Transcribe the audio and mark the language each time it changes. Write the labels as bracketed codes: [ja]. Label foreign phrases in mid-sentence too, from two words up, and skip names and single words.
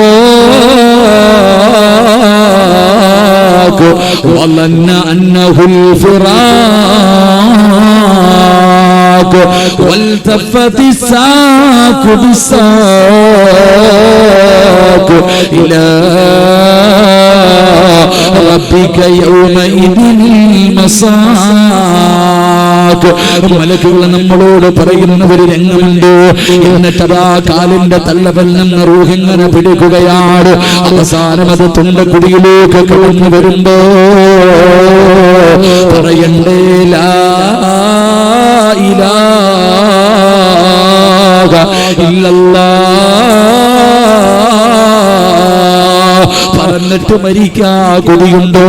[ar] راق وظن أنه الفراق والتفت الساق بالساق إلى ربك يومئذ المساق. [ml] മലക്കുകൾ നമ്മളോട് പറയുന്ന ഒരു രംഗമുണ്ട്. എന്നിട്ടതാ കാലിന്റെ തള്ളവിൽ നിന്ന് റൂഹിങ്ങനെ പിടിക്കുകയാണ്. അവസാനം അത് തൊണ്ടക്കുടിയിലേക്ക് കടന്നു വരുമ്പോ പറയണ്ടേ, [ar] لا إله إلا الله [ml] പറഞ്ഞിട്ട് മരിക്കാ കൊതിയുണ്ടോ?